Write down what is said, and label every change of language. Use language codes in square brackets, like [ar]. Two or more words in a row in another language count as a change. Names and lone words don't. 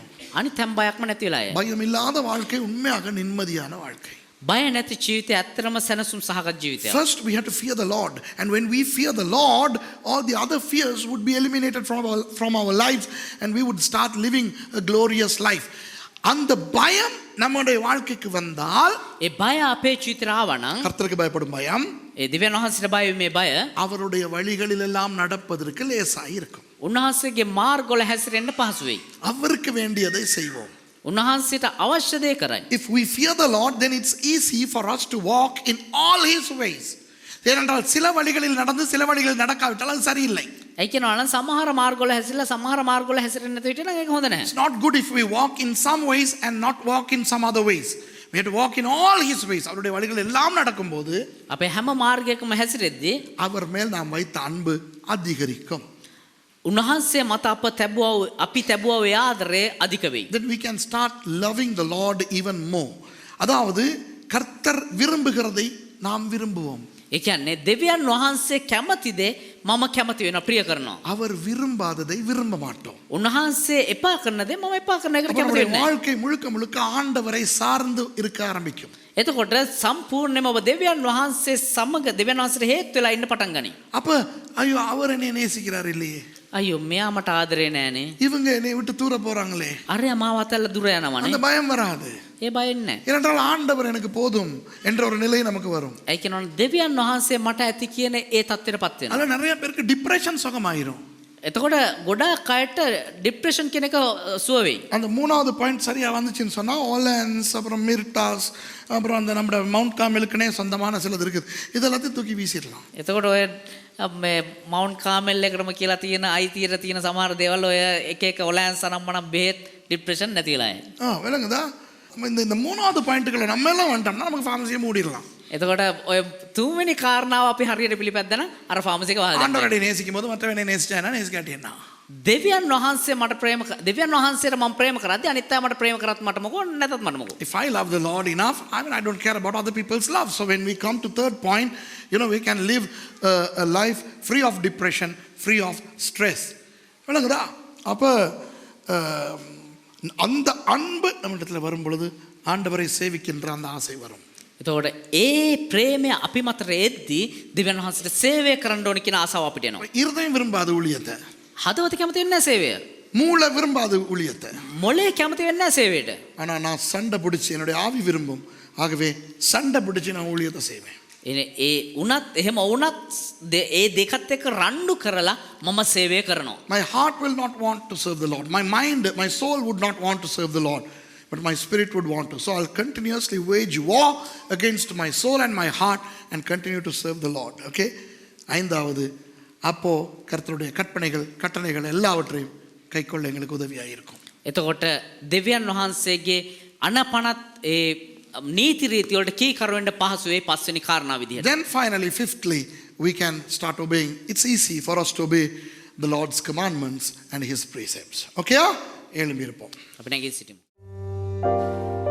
[si] අනිත් හැම බයක්ම නැති වෙලා යයි. [ta] பயம் இல்லாத வாழ்க்கை உண்மையாக நிம்மதியான வாழ்க்கை. [si] බය නැති ජීවිතය ඇත්තටම සැනසුම් සහගත ජීවිතයක්. [en] First we have to fear the Lord, and when we fear the Lord, all the other fears would be eliminated from our lives, and we would start living a glorious life. [ta] அந்த பயம் நம்முடைய வாழ்க்கைக்கு வந்தால், [si] ඒ බය අපේ ජීවිතේට ආවනම් [ta] கர்த்தருக்கு பயப்படும் பயம் [si] ඒ දෙවියන් වහන්සේට බය මේ බය [ta] அவருடைய வழிகளில் எல்லாம் நடப்பதற்கு லேசாய் இருக்கும். [si] උන්වහන්සේගේ මාර්ගවල හැසිරෙන්න පහසු වෙයි. [ta] அவருக்கு வேண்டியதை செய்வோம். [si] උන්වහන්සේට අවශ්‍ය දේ කරයි. [en] If we fear the Lord, then it's easy for us to walk in all his ways. [ta] ஏனென்றால் சில வழிகளில் நடந்து சில வழிகளில் நடக்காவிட்டால் அது சரியில்லை. [si] ඒ කියනවා නම් සමහර මාර්ගවල හැසිරලා සමහර මාර්ගවල හැසිරෙන්නේ නැති විට නම් ඒක හොඳ නැහැ. [en] It's not good if we walk in some ways and not walk in some other ways. We have to walk in all his ways. [ta] அவருடைய வழிகள் எல்லாம் நடக்கும்போது [si] අපේ හැම මාර්ගයකම හැසිරෙද්දී [ta] அவர் மேல் நாம் வைத்த அன்பு அதிகரிக்கும். [si] උන්වහන්සේ මත අපි තැබුවා ඒ ආදරය අධික වෙයි. [en] Then we can start loving the Lord even more. [ta] அதாவது கர்த்தர் விரும்புகிறதை நாம் விரும்புவோம். [si] ඒ කියන්නේ දෙවියන් වහන්සේ කැමති දේ මම කැමති වෙනවා ප්‍රිය කරනවා. [ta] அவர் விரும்பாததை விரும்ப மாட்டோம். [si] උන්වහන්සේ එපා කරන දේ මම එපා කරන එකට කැමති [ta] நம்முடைய [si] වෙන්නේ නැහැ. [ta] வாழ்க்கை முழுக்க முழுக்க ஆண்டவரை சார்ந்து இருக்க ஆரம்பிக்கும். [si] එතකොට සම්පූර්ණයෙන්ම ඔබ දෙවියන් වහන්සේ සමග දෙවියන් වහන්සේට හේතු වෙලා ඉන්න පටන් ගනී. [ta] அப்ப ஐயோ அவர் என்னை நேசிக்கிறார் இல்லையே, [si] අයියෝ මෙයා මට ආදරේ නෑනේ. [ta] இவங்க என்னை விட்டு தூர போறாங்களே, [si] අරයා මාව අතල්ලා දුර යනවනේ. [ta] அந்த பயம் வராது. [si] ඒ බයෙන් නැහැ. [ta] ஏனென்றால் ஆண்டவர் எனக்கு போதும் என்ற ஒரு நிலை நமக்கு வரும். [si] ඒ කියනවා දෙවියන් වහන්සේ මට ඇති කියන ඒ தත්ත්වයටපත් වෙනවා. [ta] அதுல நிறைய பேருக்கு டிப்ரெஷன் சுகமாயிரும். [si] එතකොට ගොඩාක් අයට ડિપ્રેશન කියන එක සුව වෙයි. [ta] அந்த மூணாவது பாயிண்ட் சரியா வந்துச்சுன்னு சொன்னா ஓலன்ஸ், அப்புறம் மிர்டாஸ், அப்புறம் அந்த நம்ம மவுண்ட் காமெலுக்குனே சொந்தமான சிலது இருக்குது, இதெல்லாத்தையும் தூக்கி வீசிடலாம். [si] එතකොට ඔය මේ මවුන්ට් කාමෙල් එකටම කියලා තියෙන අයිතියට තියෙන සමහර දේවල් ඔය එක එක ඔලෑන්ස් අනම්මනම් බෙහෙත් ડિප්‍රෙෂන් නැති වෙලා යයි. [ta] விளங்குதா? இந்த மூணாவது பாயிண்ட்டுகளை நம்ம எல்லாம் வந்துட்டோம்னா நமக்கு ஃபார்மசியை மூடிடலாம். [si] එතකොට ඔය තුන්වෙනි කාරණාව අපි හරියට පිළිපැද්දන අර ෆාමසි එක වහලා [ta] ஆண்டவரை நேசிக்கும் போது மற்றவனை நேசிச்சேன்னா நேசிக்காட்டி என்ன? [si] දෙවියන් වහන්සේ මට දෙවියන් වහන්සේට මම ප්‍රේම කරද්දී අනිත් අය මට ප්‍රේම කරත් මට මොකෝ නැතත් මට මොකෝ. [en] If I love the Lord enough, I don't care about other people's love. So when we come to third point, we can live a life free of depression, free of stress. [ta] விளங்குதா? அப்ப அந்த அன்பு நம்மிடத்தில் வரும் பொழுது ஆண்டவரை சேவிக்கின்ற அந்த ஆசை வரும். [si] එතකොට ඒ ප්‍රේමය අපි මතර එද්දී දෙවියන් වහන්සේට සේවය කරන්න ඕන කියන ආසාව අපිට එනවා. [ta] இருதயம் விரும்பாத ஊழியத்தை, [si] හදවත කැමති වෙන්නේ නැහැ සේවය. [ta] மூளை விரும்பாத ஊழியத்தை. [si] මොලේ කැමති වෙන්නේ නැහැ සේවයට. [ta] ஆனா நான் சண்டை பிடிச்சி என்னுடைய ஆவி விரும்பும், ஆகவே சண்டை பிடிச்சி நான் ஊழியத்தை செய்வேன். [si] ඒ උනත් එහෙම වුණත් ඒ දෙකත් එක්ක රණ්ඩු කරලා මම සේවය කරනවා. [en] My heart will not want to serve the Lord. My mind, my soul would not want to serve the Lord, but my spirit would want to. So I'll continuously wage war against my soul and my heart and continue to serve the Lord. Okay? [ta] ஐந்தாவது, அப்போ கர்த்தருடைய கட்டளைகள் எல்லாவற்றையும் கைக்கொள்ள எங்களுக்கு உதவியாக இருக்கும். [si] එතකොට දෙවියන් වහන්සේගේ අනපනත් ඒ නීති රීති වලට කීකරු වෙන්න පහසු වේ පස්වෙනි කාරණා විදිහට. [en] Then finally, fifthly, we can start obeying. It's easy for us to obey the Lord's commandments and His precepts. [ta] Okay? எழும்பியிருப்போம். [si] අපි නැගී සිටිමු.